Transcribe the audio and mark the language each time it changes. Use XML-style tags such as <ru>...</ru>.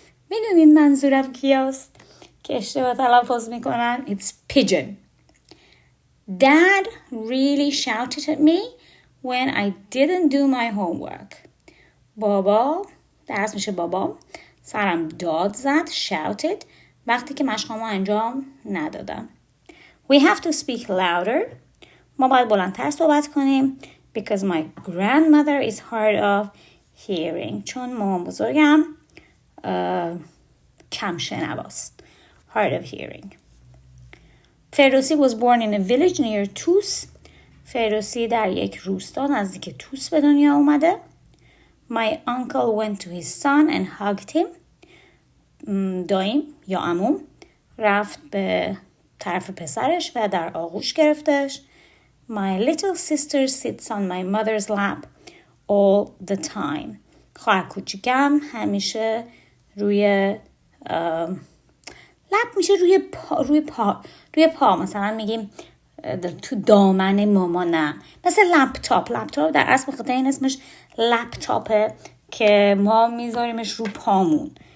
<fa>میدونین منظورم کیاست که اشتباه تلفظ میکنن؟</fa> <en>It's pigeon. Dad really shouted at me when I didn't do my homework.</en> <fa>بابا، درست میشه بابا، سرم داد زد، shouted، وقتی که مشقامو انجام ندادم.</fa> <en>We have to speak louder.</en> <fa>ما باید بلندتر صحبت کنیم.</fa> <en>Because my grandmother is hard of hearing.</en> <fa>چون مامان بزرگم کم شنواست.</fa> <en>Hard of hearing. Ferdowsi was born in a village near Tus.</en> <fa>فردوسی در یک روستا نزدیک توس به دنیا اومده.</fa> <en>My uncle went to his son and hugged him.</en> <fa>دایم یا عموم رفت به طرف پسرش و در آغوش گرفتش.</fa> <en>My little sister sits on my mother's lap all the time.</en> <fa>خواهر کوچیکم همیشه روی لپ میشه روی پا مثلا میگیم تو دامن مامانم. مثل لپتاپ در اصل بخاطر این اسمش لپتاپه که ما میذاریمش رو پامون.</fa>